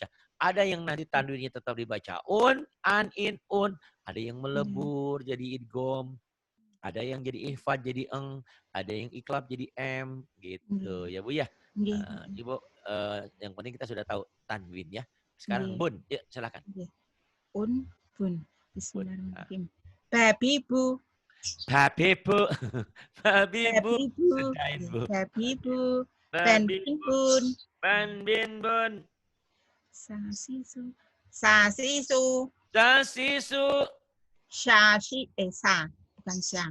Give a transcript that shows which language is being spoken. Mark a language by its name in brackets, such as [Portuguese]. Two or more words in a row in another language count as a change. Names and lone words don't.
[Indonesian] Ada yang nanti tanwinnya tetap dibaca an, in, ada yang melebur jadi idgham. Ada yang jadi ihfad jadi eng, ada yang iklab jadi m, gitu ya Bu ya. Ibu yang penting kita sudah tahu tanwin ya. Sekarang bun, yuk silakan. Bun. [Arabic] Bismillahirrahmanirrahim. Babibu. Babibu. Banbin. [Indonesian] Sasisu. Bukan syah.